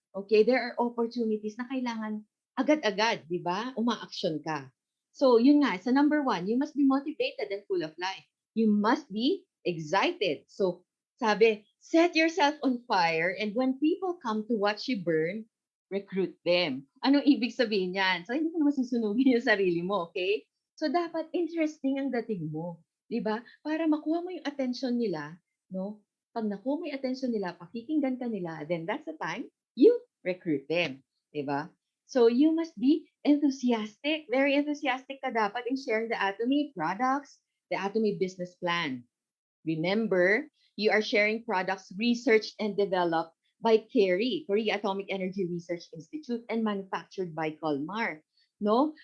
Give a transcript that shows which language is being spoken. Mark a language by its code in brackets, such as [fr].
[tl] Okay, [en] there are opportunities [tl] na kailangan agad-agad, di ba? Uma-action ka. [en] So, [tl] yun nga, sa [en] number 1, you must be motivated and full of life. You must be excited. So, sabi, set yourself on fire and when people come to watch you burn, recruit them. [tl] Anong ibig sabihin yan? So, hindi mo naman susunugin yung sarili mo, okay? So, dapat interesting ang dating mo. Di ba? Para makuha mo yung attention nila, no? Pag nakuha mo yung attention nila, pakikinggan ka nila, [en] then that's the time you recruit them. [tl] Di ba? [en] So, you must be enthusiastic. Very enthusiastic [tl] ka dapat [en] in sharing the Atomy products, the Atomy business plan. Remember, you are sharing products researched and developed by KERI, Korea Atomic Energy Research Institute, and manufactured by Colmar. No?